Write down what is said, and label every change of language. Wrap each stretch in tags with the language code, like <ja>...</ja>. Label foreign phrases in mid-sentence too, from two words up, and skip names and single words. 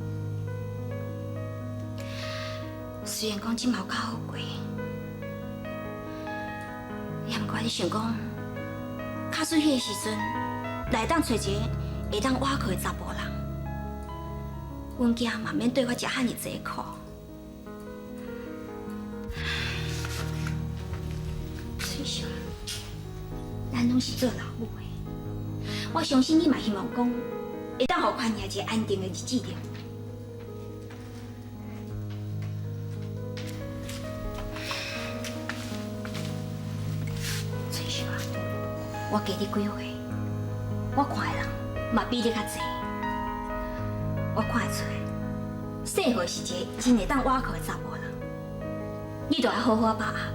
<nan>虽然讲即嘛有较好过，也毋过你想讲，卡水迄个时阵，来当找一个会当倚靠的查甫人，阮囝嘛免对我食遐尼济苦。翠秀，咱拢是做老母的，我相信你嘛希望讲，会当互款爷一个安定的日子着。翠秀啊，我加你几岁，我看的人嘛比你较济，我看得出来，细岁是一个真会当倚靠的查某人，你就要好好把握。</nan>